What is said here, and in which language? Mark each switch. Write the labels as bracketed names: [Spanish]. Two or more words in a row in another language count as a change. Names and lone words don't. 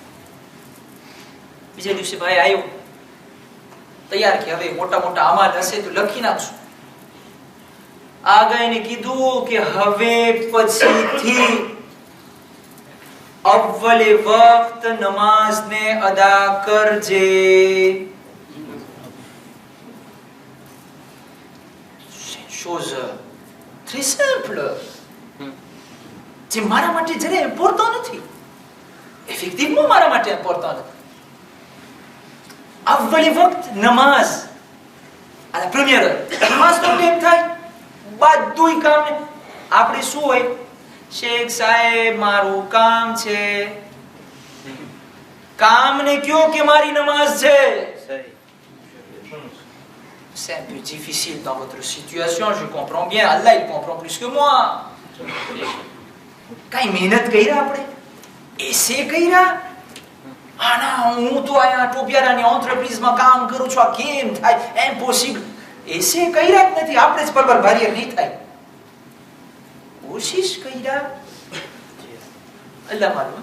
[Gujarati] બીજા દિવસે ભાઈ આવ્યો તૈયાર કે હવે મોટા મોટા અમાલ હશે તો લખી નાખશું. આગળ એને કીધું કે હવે પછીથી અવ્વલે વક્ત નમાઝને અદા કરજે. [French] chose très simple, [Gujarati] જે મારા માટે જરા ઇમ્પોર્ટન્ટ નથી. effectivement મારા માટે ઇમ્પોર્ટન્ટ નથી. અવ્વલે વક્ત નમાઝ આ [French] la première heure. [Gujarati] નમાઝ નો ટાઈમ થાય, બધું કામ આપણે શું હોય, શેખ સાહેબ મારું કામ છે, કામને કયો કે મારી નમાઝ છે. [French] c'est un peu difficile dans votre situation, je comprends bien. Allah, il comprend plus que moi. [Gujarati] કઈ મહેનત કર્યા આપણે, એસે કર્યા? આના હું તો અહીંયા ટોપિયારાની ઓન્ટરપ્રાઇઝમાં કામ કરું છું, આ કેમ થાય? ઇમ્પોસિબલ. એસે કર્યા જ નથી, આપણે જ પરબર ભારીએ નહીં થાય. કોશિશ કર્યા, અલ્લાહ માલુમ.